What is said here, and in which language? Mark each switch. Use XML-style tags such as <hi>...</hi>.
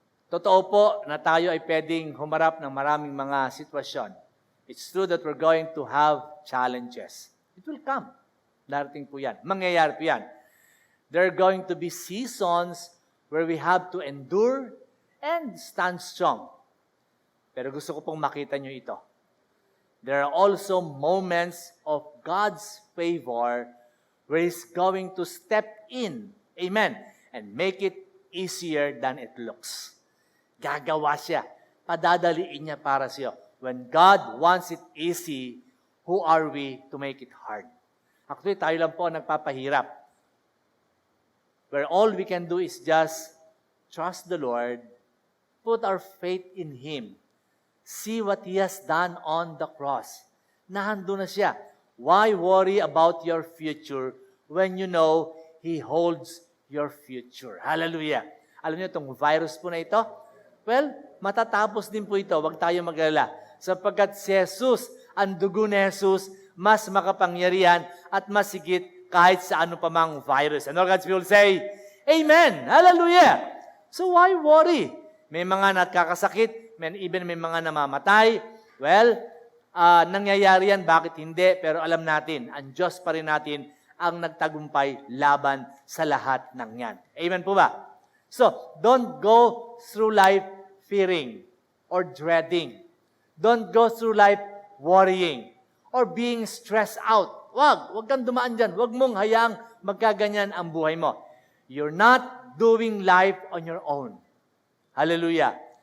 <tl>Totoo po na tayo ay pwedeng humarap ng maraming mga sitwasyon.</tl> <en>It's true that we're going to have challenges. It will come.</en> <tl>Darating po yan. Mangyayari po yan.</tl> <en>There are going to be seasons where we have to endure and stand strong.</en> <tl>Pero gusto ko pong makita nyo ito.</tl> <en>There are also moments of God's favor where He's going to step in. Amen. And make it easier than it looks.</en> <tl>Gagawa siya. Padadaliin niya para sa iyo.</tl> <en>When God wants it easy, who are we to make it hard? Actually,</en> <tl>tayo lang po nagpapahirap.</tl> <en>Where all we can do is just trust the Lord, put our faith in Him, see what He has done on the cross.</en> <tl>Nahando na siya.</tl> <en>Why worry about your future when you know He holds your future? Hallelujah.</en> <tl>Alam niyo itong virus po na ito? Well, matatapos din po ito. Huwag tayo mag-alala. Sapagkat si Jesus, ang dugo ni Jesus, mas makapangyarihan at masigit kahit sa ano pa mang virus.</tl> <en>And all God's people say, Amen! Hallelujah! So why worry?</en> <tl>May mga nagkakasakit, even may mga namamatay. Well, nangyayari yan, bakit hindi? Pero alam natin, ang Diyos pa rin natin ang nagtagumpay laban sa lahat ng yan. Amen po ba?</tl> <en>So, don't go through life fearing or dreading. Don't go through life worrying. or being stressed out.</en> <tl>Wag kang dumaan dyan. Wag mong hayaang magkaganyan ang buhay mo.</tl> <en>You're not doing life on your own. Hallelujah.</en>